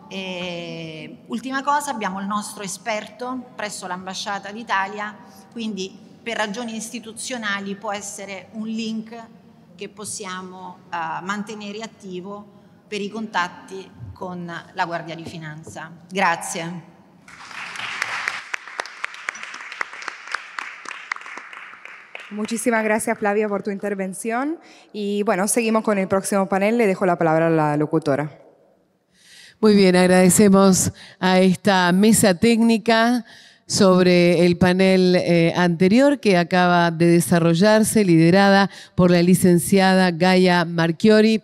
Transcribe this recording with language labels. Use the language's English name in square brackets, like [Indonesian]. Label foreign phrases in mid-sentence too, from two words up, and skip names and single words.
[Italian] Ultima cosa, abbiamo il nostro esperto presso l'Ambasciata d'Italia, quindi per ragioni istituzionali può essere un link che possiamo mantenere attivo per i contatti con la Guardia di Finanza. Grazie. [Spanish] Muchísimas gracias, Flavia, por tu intervención. Y bueno, seguimos con el próximo panel. Le dejo la palabra a la locutora. Muy bien, agradecemos a esta mesa técnica sobre el panel anterior que acaba de desarrollarse, liderada por la licenciada Gaia Marchiori.